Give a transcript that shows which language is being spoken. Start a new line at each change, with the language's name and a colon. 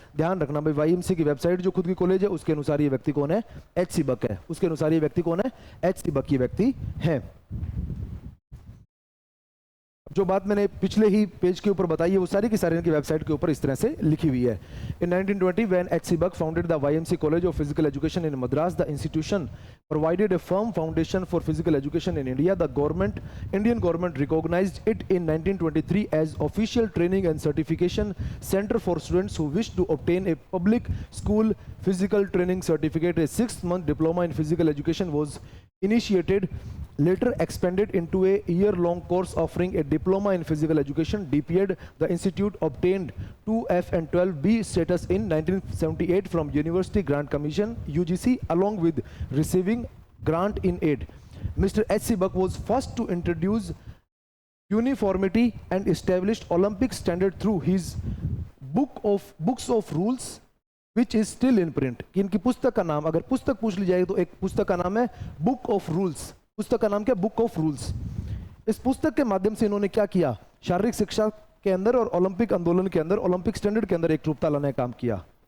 Hindi: ध्यान रखना भाई, वाईएमसी की वेबसाइट जो खुद की कॉलेज है उसके अनुसार ये व्यक्ति कौन है? एचसी बक है। उसके अनुसार ये व्यक्ति कौन है? एचसी बक ये व्यक्ति है। जो बात मैंने पिछले ही पेज के ऊपर बताई है वो सारी की सारी इनकी वेबसाइट के ऊपर इस तरह से लिखी हुई है।
English: In 1920 when H.C. Buck founded the YMC College of Physical Education in Madras, the institution provided a firm foundation for physical education in India. The Indian government recognized it in 1923 as official training and certification center for students who wish to obtain a public school physical training certificate. A 6-month diploma in physical education was initiated later expanded into a year-long course offering a diploma in physical education (DPED). The institute obtained 2F and 12B status in 1978 from University Grant Commission (UGC), along with receiving grant in aid. Mr. H.C. Buck was first to introduce uniformity and established Olympic standard through his books of rules, which is still in print.
Hindi: इनकी पुस्तक का नाम, अगर पुस्तक पूछ ली जाए तो एक पुस्तक का नाम है बुक ऑफ रूल्स। पुस्तक का नाम क्या? Book of rules. इस पुस्तक के माध्यम से इन्होंने क्या किया? शारीरिक शिक्षा के अंदर और ओलंपिक आंदोलन के अंदर, ओलंपिक स्टैंडर्ड के अंदर एक रूपता लाने का काम किया।